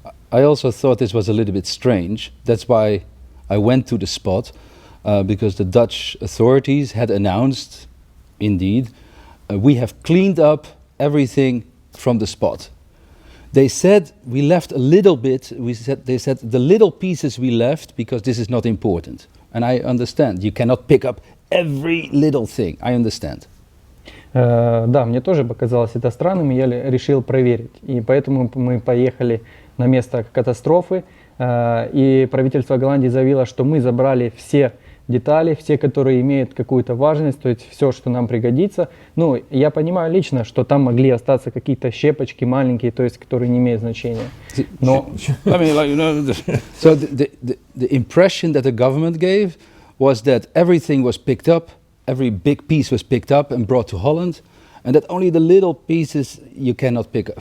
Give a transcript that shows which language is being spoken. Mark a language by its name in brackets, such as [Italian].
[English] I also thought this was a little bit strange. That's why I went to the spot, because the Dutch authorities had announced, indeed, we have cleaned up everything from the spot. They said we left a little bit. They said the little pieces we left because this is not important. And I understand. You cannot pick up every little thing. I understand. [Russian] Да, мне тоже показалось это странным, и я решил проверить. И поэтому мы поехали на место катастрофы, и правительство Голландии заявило, что мы забрали все детали, все, которые имеют какую-то важность, то есть все, что нам пригодится. Ну, я понимаю лично, что там могли остаться какие-то щепочки маленькие, то есть, которые не имеют значения. Но... [English] I mean, like, you know, so the impression that the government gave was that everything was picked up, every big piece was picked up and brought to Holland, and that only the little pieces you cannot pick up.